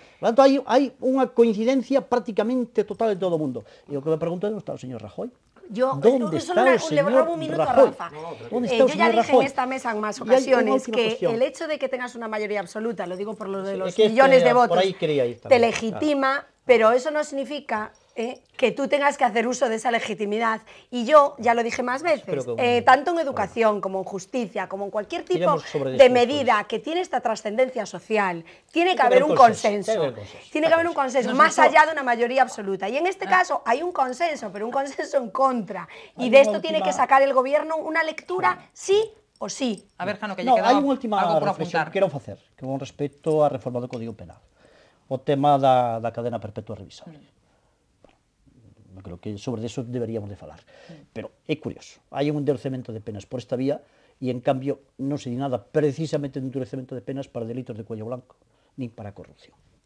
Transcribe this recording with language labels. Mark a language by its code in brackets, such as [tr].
[gl] Por tanto, hai unha coincidencia prácticamente total de todo o mundo. E o que me pregunto é onde está o señor Rajoy. [es] ¿Dónde está el señor Rajoy? Yo ya dije en esta mesa en más ocasiones que el hecho de que tengas una mayoría absoluta, lo digo por lo de los millones de votos, te legitima, pero eso no significa que tú tengas que hacer uso de esa legitimidad. Y yo, ya lo dije más veces, tanto en educación como en justicia, como en cualquier tipo de medida que tiene esta trascendencia social, tiene que haber un consenso. Tiene que haber un consenso, más allá de una mayoría absoluta. Y en este caso hay un consenso, pero un consenso en contra. Y de esto tiene que sacar el gobierno una lectura sí o sí. [gl] A ver, Jano, que lle queda hai unha última reflexión que quero facer, con respecto á reforma do Código Penal. O tema da cadena perpetua revisable. Eu creo que sobre eso deberíamos de falar. Pero é curioso, hai un endurecemento de penas por esta vía e en cambio non se di nada precisamente de endurecemento de penas para delitos de cuello blanco, nin para a corrupción.